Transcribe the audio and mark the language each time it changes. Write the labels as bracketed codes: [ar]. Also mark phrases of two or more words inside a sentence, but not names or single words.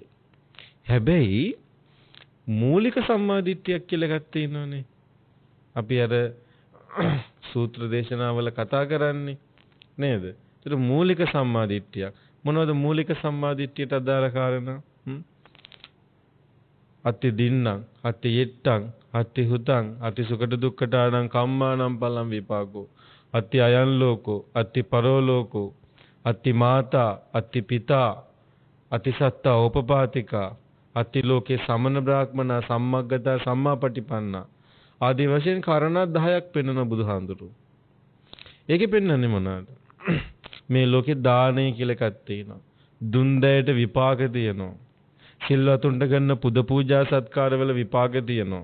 [si] හැබැයි මූලික සම්මා දිට්ඨියක් කියලා එකක් තියෙනවනේ. අපි අර සූත්‍ර දේශනාවල කතා කරන්නේ නේද? ඒතර මූලික සම්මා දිට්ඨියක්. මොනවද මූලික සම්මා දිට්ඨියට අදාළ කාරණා? [pi] අත්ති දින්නම්, අත්ති යෙට්ටං, අත්ති හුතං, අත්ති සුකට දුක්ඛටාණං කම්මානම් පලං විපාකෝ, අත්ති අයං ලෝකෝ, අත්ති පරෝ ලෝකෝ, අත්ති මාතා, අත්ති පිතා, අත්ති සත්තා ඕපපාතිකා, අත්ති ලෝකේ සමන බ්‍රාහ්මනා සම්මග්ගතා සම්මාපටිපන්නා [si] ආදී වශයෙන් කාරණා 10ක් පෙන්වන බුදුහාඳුරු. ඒකේ පෙන්වන්නේ මොනවාද? මේ ලෝකේ දානය කියලා එකක් තියෙනවා. දුන් දෙයට විපාක තියෙනවා. සිල්වතුන්ට ගන්න පුද පූජා සත්කාරවල විපාක තියෙනවා.